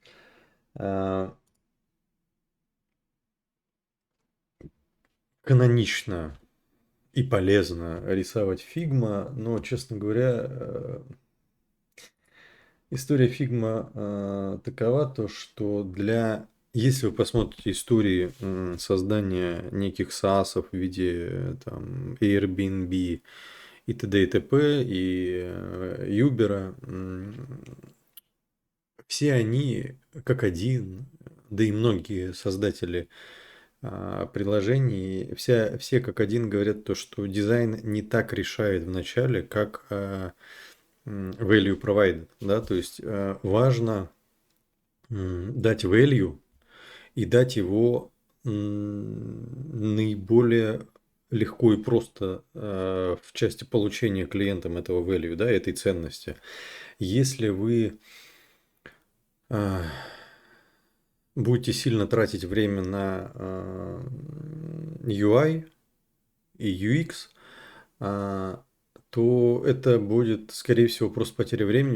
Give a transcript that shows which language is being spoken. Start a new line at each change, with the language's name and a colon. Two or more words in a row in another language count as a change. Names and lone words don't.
Russian: Канонично и полезно рисовать Figma, но, честно говоря, история Figma такова, то, что если вы посмотрите истории создания неких SaaS в виде там, Airbnb и т.д. и т.п. и Uber, все они как один, да и многие создатели приложений, все как один говорят то, что дизайн не так решает в начале, как
English: value provided,
Russian: да, то есть важно дать value и дать его наиболее легко и просто в части получения клиентам этого value, да, этой ценности. Если вы будете сильно тратить время на UI и UX, то это будет, скорее всего, просто потеря времени.